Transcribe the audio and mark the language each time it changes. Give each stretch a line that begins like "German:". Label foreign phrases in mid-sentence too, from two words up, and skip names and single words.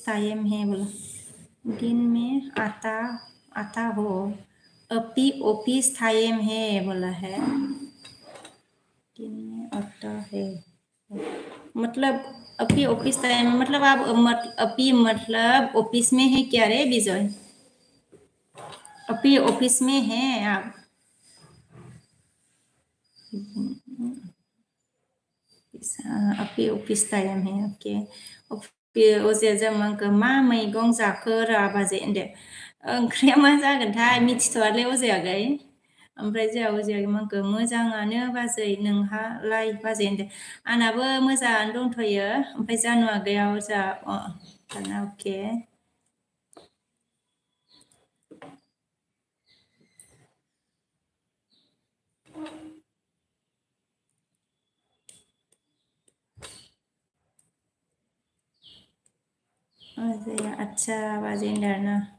Hindi: टाइम है बोला दिन में आता हो अभी ऑफिस टाइम है बोला है दिन में आता है मतलब अभी ऑफिस टाइम मतलब आप अभी मतलब ऑफिस में है क्या रे विजय अभी ऑफिस में है आप अभी ऑफिस टाइम है ओके
Bodo: अजे जों मा मैगं जाखो रा बाजै होनदो ओंख्रिया मा जागोनथाय मिथिथ'आलै अजायागै ओमफ्राय जोंहा अजाया माखौ मोजाङानो बाजै नोंहालाय बाजै होनदो आंनाबो मोजाङानो दंथ'यो ओमफ्राय जानु आगैयाव जोंहा दाना अके अजाया अच्छा बाजै होनदो आरोना